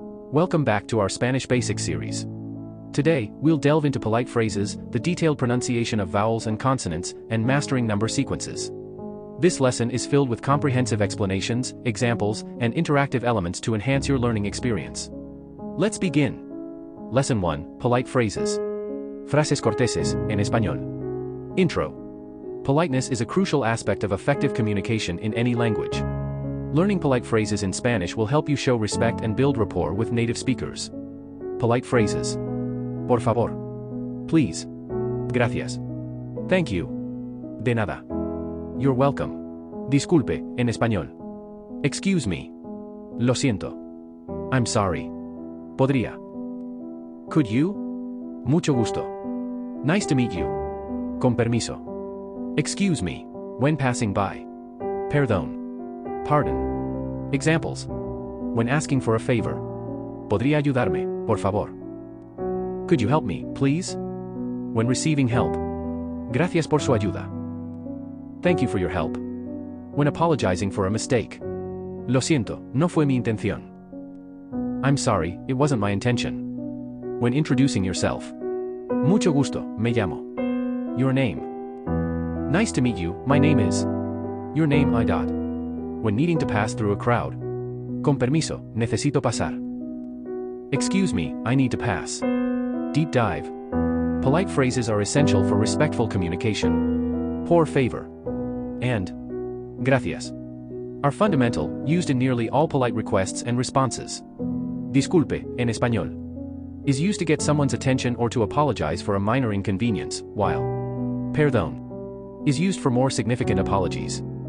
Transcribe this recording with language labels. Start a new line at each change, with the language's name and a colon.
English: Welcome back to our Spanish Basics series. Today, we'll delve into polite phrases, the detailed pronunciation of vowels and consonants, and mastering number sequences. This lesson is filled with comprehensive explanations, examples, and interactive elements to enhance your learning experience. Let's begin. Lesson 1. Polite phrases.
Spanish: Frases corteses, en español.
English: Intro. Politeness is a crucial aspect of effective communication in any language. Learning polite phrases in Spanish will help you show respect and build rapport with native speakers. Polite phrases.
Spanish: Por favor.
English: Please.
Spanish: Gracias.
English: Thank you.
Spanish: De nada.
English: You're welcome.
Spanish: Disculpe, en español.
English: Excuse me.
Spanish: Lo siento.
English: I'm sorry.
Spanish: Podría.
English: Could you?
Spanish: Mucho gusto.
English: Nice to meet you.
Spanish: Con permiso.
English: Excuse me, when passing by.
Spanish: Perdón.
English: Pardon. Examples. When asking for a favor.
Spanish: ¿Podría ayudarme, por favor?
English: Could you help me, please? When receiving help.
Spanish: Gracias por su ayuda.
English: Thank you for your help. When apologizing for a mistake.
Spanish: Lo siento, no fue mi intención.
English: I'm sorry, it wasn't my intention. When introducing yourself.
Spanish: Mucho gusto, me llamo.
English: Your name. Nice to meet you, my name is. Your name I. When needing to pass through a crowd.
Spanish: Con permiso, necesito pasar.
English: Excuse me, I need to pass. Deep dive. Polite phrases are essential for respectful communication.
Spanish: Por favor.
English: And
Spanish: gracias
English: are fundamental, used in nearly all polite requests and responses.
Spanish: Disculpe, en español,
English: is used to get someone's attention or to apologize for a minor inconvenience, while perdón is used for more significant apologies.